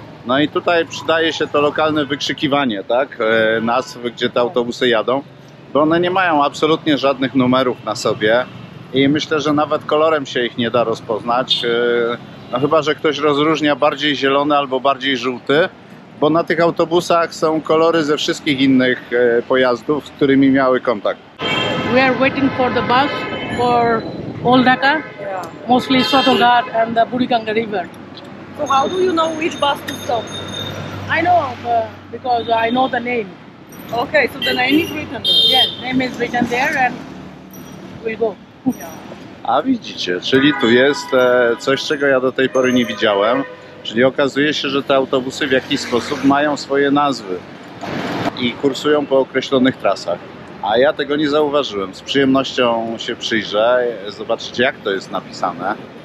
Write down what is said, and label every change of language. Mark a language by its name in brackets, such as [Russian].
[Polish] No i tutaj przydaje się to lokalne wykrzykiwanie, tak, nazw, gdzie te autobusy jadą, bo one nie mają absolutnie żadnych numerów na sobie i myślę, że nawet kolorem się ich nie da rozpoznać, no chyba że ktoś rozróżnia bardziej zielony albo bardziej żółty, bo na tych autobusach są kolory ze wszystkich innych pojazdów, z którymi miały kontakt. [English] We are waiting for the bus for Old Dhaka, mostly Sotogat and the Buriganga River. So how do you know which bus to stop? I know because I know the name. Okay, so the name is written there. Yes, name is written there and we'll go. [Polish] A widzicie, czyli tu jest coś, czego ja do tej pory nie widziałem, czyli okazuje się, że te autobusy w jakiś sposób mają swoje nazwy i kursują po określonych trasach. A ja tego nie zauważyłem. Z przyjemnością się przyjrzę, zobaczycie jak to jest napisane.